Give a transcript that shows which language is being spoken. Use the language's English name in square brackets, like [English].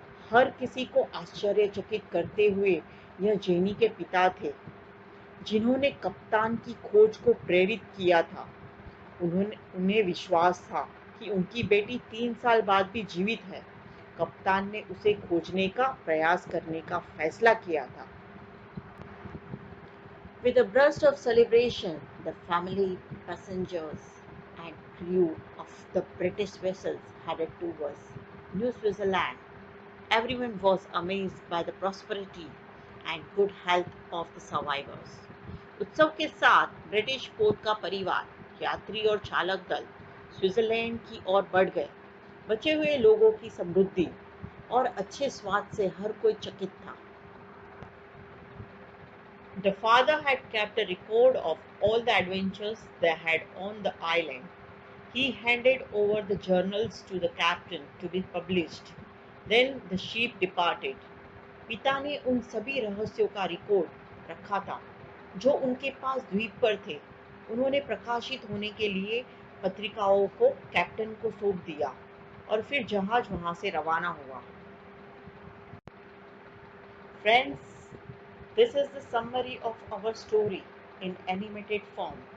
[Hindi] हर किसी को आश्चर्यचकित करते हुए यह जेनी के पिता थे जिन्होंने कप्तान की खोज को प्रेरित किया था। उन्हें विश्वास था कि उनकी बेटी 3 साल बाद भी जीवित है। कप्तान ने उसे खोजने का प्रयास करने का फैसला किया था। [English] With a burst of celebration, the family, passengers, and crew of the British vessels headed towards New Switzerland. Everyone was amazed by the prosperity and good health of the survivors. [Hindi] उत्सव के साथ ब्रिटिश पोत का परिवार, यात्री और चालक दल स्विट्जरलैंड की ओर बढ़ गए। बचे हुए लोगों की समृद्धि और अच्छे स्वाद से हर कोई चकित था। [English] The father had kept a record of all the adventures they had on the island. He handed over the journals to the captain to be published. Then the ship departed. [Hindi] पिता ने उन सभी रहस्यों का रिकॉर्ड रखा था जो उनके पास द्वीप पर थे। उन्होंने प्रकाशित होने के लिए पत्रिकाओं को कैप्टन को सौंप दिया और फिर जहाज वहां से रवाना हुआ। [English] Friends, this is the summary of our story in animated form.